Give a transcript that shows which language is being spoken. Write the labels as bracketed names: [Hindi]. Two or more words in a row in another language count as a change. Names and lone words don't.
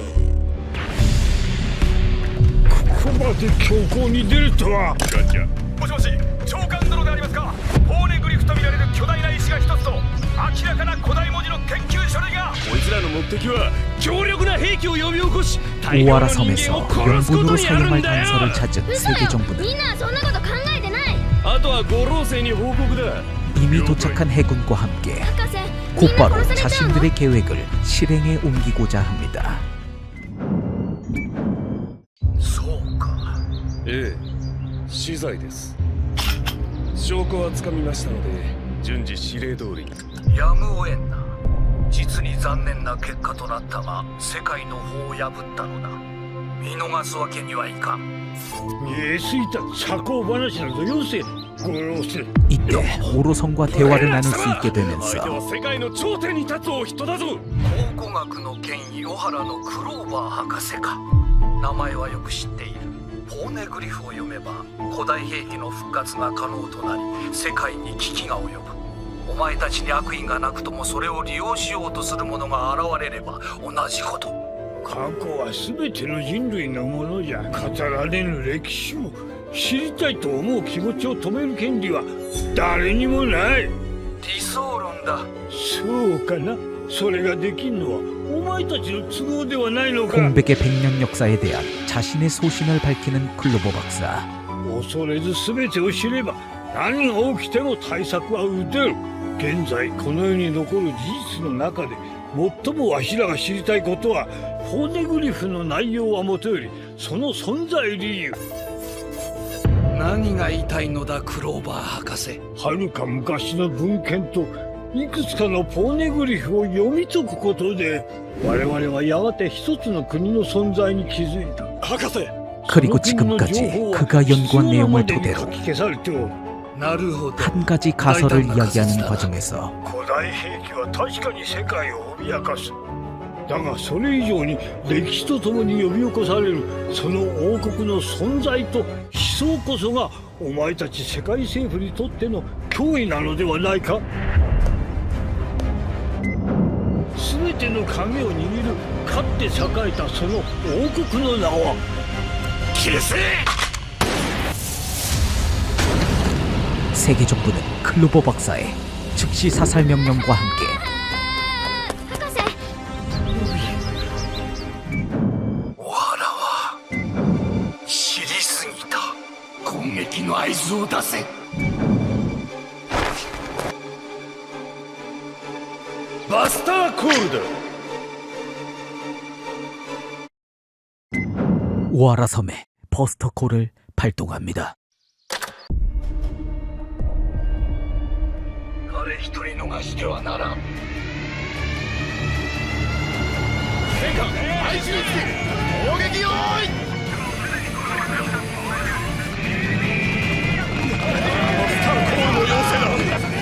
[Japanese] ここまで強行に出るとは。ガチャ。もしもし、長官殿でありますか。ポーネグリフと見られる巨大な石が一つと明らかな古代文字の研究書類が。こいつらの目的は強力な兵器を呼び起こし大量の [Korean] 오하라 [Japanese] 人間 [Korean] 섬에서 [Japanese] を殺すこと [Korean] 명분으로 [Japanese] にある [Korean] 사용할 [Japanese] んだよ。 [Korean] 단서를 찾은 세계 [Japanese] 嘘よ。 [Korean] 정부는 [Japanese] みんなはそんなこと考えてない。あとは五老星に報告だ。 [Korean] 이미 도착한 해군과 함께 [Japanese] 博士、みんな [Korean] 곧바로 [Japanese] 殺されちゃうの？ [Korean] 자신들의 계획을 실행에 옮기고자 합니다. [Japanese] ええ、死罪です。証拠はつかみましたので順次指令通りに。やむを得んな。実に残念な結果となったが、世界の法を破ったのだ。見逃すわけにはいかん。 [Korean] 이때 오로성과 대화를 나눌 수 있게 [Japanese] 相手 [Korean] 되면서 [Japanese] は世界の頂点に立つお人だぞ。考古学の権威小原のクローバー博士か。名前はよく知っている。ポーネグリフを読めば古代兵器の復活が可能となり、世界に危機が及ぶ。お前たちに悪意がなくともそれを利用しようとする者が現れれば同じこと。過去は全ての人類のものじゃ。語られぬ歴史を知りたいと思う気持ちを止める権利は誰にもない。理想論だ。そうかな。それができんのはお前たちの都合ではないのか。 [Korean] 공백의 100년 역사에 대한 자신의 소신을 밝히는 클로버 박사. [Japanese] 恐れず全てを知れば何が起きても対策は打てる。現在この世に残る事実の中で最もわしらが知りたいことはポーネグリフの内容はもとよりその存在理由。何が言いたいのだ、クローバー博士。はるか昔の文献といくつかのポーネグリフを読み解くことで我々はやがて一つの国の存在に気づいた。博士 [Korean] 그리고 지금까지 그가 연구한 내용을 토대로 [Japanese] 消されておる。なるほど。 [Korean] 한 가지 가설을 이야기하는 과정에서 [Japanese] 古代兵器は確かに世界を脅かす。だがそれ以上に歴史とともに呼び起こされるその王国の存在と思想こそがお前たち世界政府にとっての脅威なのではないか。全ての鍵を握るかって栄えたその王国の名は消せ。 [Korean] 세계 정부는 클로버 박사의 즉시 사살 명령과 함께 [Japanese] 小原は知りすぎた。攻撃の合図を出せ。バスターコールだ。 [Korean] 오하라 섬에 버스터 콜을 발동합니다. [Japanese] 誰一人逃してはならん。戦艦配置につき攻撃用意。バスターコールの要請だ。